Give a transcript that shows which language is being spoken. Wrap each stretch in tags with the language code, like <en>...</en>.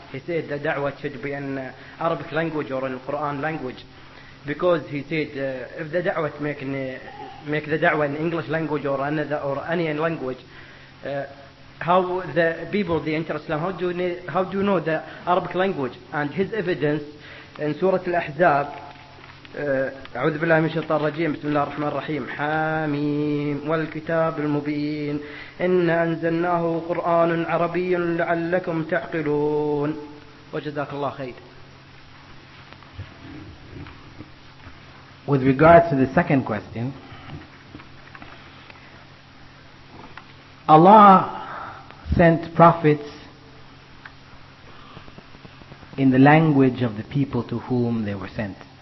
<en>He said the da'wah should be in Arabic language or in Qur'an language, because he said if the da'wah make the da'wah in English language or any language, how the people they enter Islam, how do you know the Arabic language? And his evidence in Surah Al-Ahzab,</en> <ar>أعوذ بالله من الشيطان الرجيم بسم الله الرحمن الرحيم حاميم والكتاب المبين إنا أنزلناه قرآن عربي لعلكم تعقلون وجزاك الله خير.</ar> <en>With regard to the second question, Allah sent prophets in the language of the people to whom they were sent.</en>